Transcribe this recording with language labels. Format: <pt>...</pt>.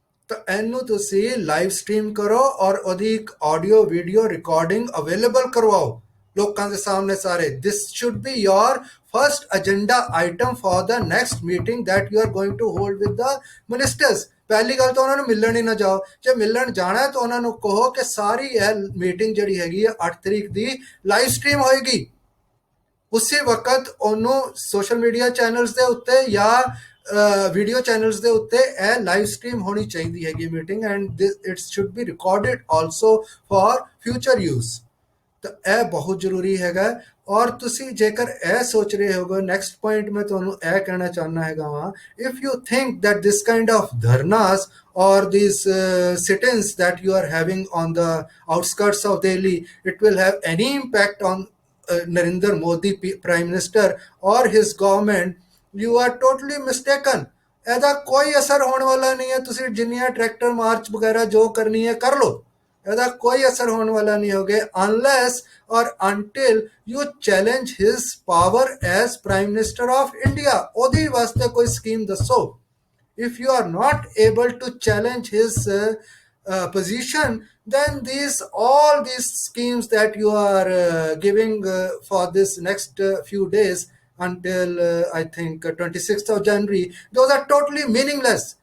<pa>ਤਾਂ ਇਹਨੂੰ ਤੁਸੀਂ ਲਾਈਵ ਸਟ੍ਰੀਮ ਕਰੋ ਔਰ ਉਹਦੀ ਇੱਕ ਆਡੀਓ ਵੀਡੀਓ ਰਿਕਾਰਡਿੰਗ ਅਵੇਲੇਬਲ ਕਰਵਾਓ ਲੋਕਾਂ ਦੇ ਸਾਹਮਣੇ ਸਾਰੇ।</pa> <en>This should be your first agenda item for the next meeting that you are going to hold with the ministers.</en> <pa>ਪਹਿਲੀ ਗੱਲ ਤਾਂ ਉਹਨਾਂ ਨੂੰ ਮਿਲਣ ਹੀ ਨਾ ਜਾਓ। ਜੇ ਮਿਲਣ ਜਾਣਾ ਤਾਂ ਉਹਨਾਂ ਨੂੰ ਕਹੋ ਕਿ ਸਾਰੀ ਇਹ ਮੀਟਿੰਗ ਜਿਹੜੀ ਹੈਗੀ ਹੈ 8 ਤਰੀਕ ਦੀ ਲਾਈਵ ਸਟ੍ਰੀਮ ਹੋਏਗੀ। ਉਸੇ ਵਕਤ ਉਹਨੂੰ ਸੋਸ਼ਲ ਮੀਡੀਆ ਚੈਨਲਸ ਦੇ ਉੱਤੇ ਜਾਂ ਵੀਡੀਓ ਚੈਨਲਸ ਦੇ ਉੱਤੇ ਇਹ ਲਾਈਵ ਸਟ੍ਰੀਮ ਹੋਣੀ ਚਾਹੀਦੀ ਹੈਗੀ meeting,</pa> <en>And it should be recorded also for future use.</en> <pa>ਤਾਂ ਇਹ ਬਹੁਤ ਜ਼ਰੂਰੀ ਹੈਗਾ। ਔਰ ਤੁਸੀਂ ਜੇਕਰ ਇਹ ਸੋਚ ਰਹੇ ਹੋਗੇ, ਨੈਕਸਟ ਪੁਆਇੰਟ ਮੈਂ ਤੁਹਾਨੂੰ ਇਹ ਕਹਿਣਾ ਚਾਹੁੰਦਾ ਹੈਗਾ ਵਾਂ,</pa> <en>If you think that this kind of dharnas or these sit-ins that you are having on the outskirts of Delhi, it will have any impact on Narendra Modi Prime Minister or his government, you are totally mistaken।</en> <pa>ਇਹਦਾ ਕੋਈ ਅਸਰ ਹੋਣ ਵਾਲਾ ਨਹੀਂ ਹੈ। ਤੁਸੀਂ ਜਿੰਨੀਆਂ tractor March ਵਗੈਰਾ ਜੋ ਕਰਨੀ ਹੈ ਕਰ ਲਓ, ਇਹਦਾ ਕੋਈ ਅਸਰ ਹੋਣ ਵਾਲਾ ਨਹੀਂ ਹੋਗੇ</pa> <en>Unless or until you challenge his power as prime minister of India.</en> <pa>ਉਹਦੀ ਵਾਸਤੇ ਕੋਈ ਸਕੀਮ ਦੱਸੋ।</pa> <en>If you are not able to challenge his position, then these all these schemes that you are giving for this next few days until I think 26th of January, those are totally meaningless.</en>